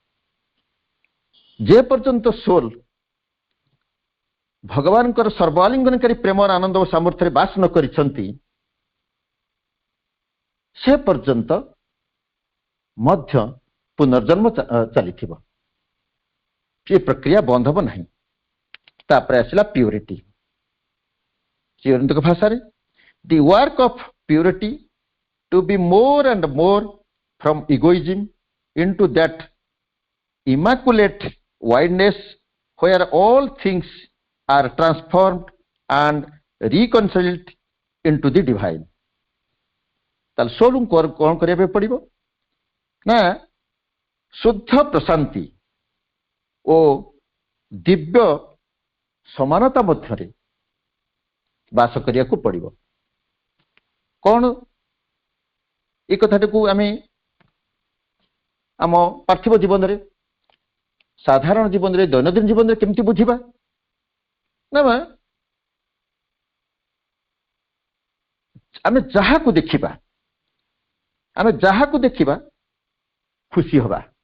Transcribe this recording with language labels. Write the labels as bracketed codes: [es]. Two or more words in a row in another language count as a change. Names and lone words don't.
[or] ଯେ ପର୍ଯ୍ୟନ୍ତ ସୋଲ ଭଗବାନଙ୍କର ସର୍ବ ଆଲିଙ୍ଗନକାରୀ ପ୍ରେମର ଆନନ୍ଦ ଓ ସାମର୍ଥ୍ୟରେ ବାସ ନ କରିଛନ୍ତି ସେ ପର୍ଯ୍ୟନ୍ତ ମଧ୍ୟ ପୁନର୍ଜନ୍ମ ଚାଲିଥିବ, ଏ ପ୍ରକ୍ରିୟା ବନ୍ଦ ହେବ ନାହିଁ। ତାପରେ ଆସିଲା ପ୍ୟୁରିଟି। ଚିରନ୍ତକ ଭାଷାରେ [en] the work of purity to be more and more from egoism into that immaculate wideness where all things are transformed and reconciled into the divine। [or] ତାହେଲେ ସୋଲ କ'ଣ କରିବା ପାଇଁ ପଡ଼ିବ ନା ଶୁଦ୍ଧ ପ୍ରଶାନ୍ତି ଓ ଦିବ୍ୟ ସମାନତା ମଧ୍ୟରେ ବାସ କରିବାକୁ ପଡ଼ିବ। କ'ଣ ଏ କଥାଟିକୁ ଆମେ ଆମ ପାର୍ଥିବ ଜୀବନରେ, ସାଧାରଣ ଜୀବନରେ, ଦୈନନ୍ଦିନ ଜୀବନରେ କେମିତି ବୁଝିବା ନା ଆମେ ଯାହାକୁ ଦେଖିବା ଖୁସି ହବା।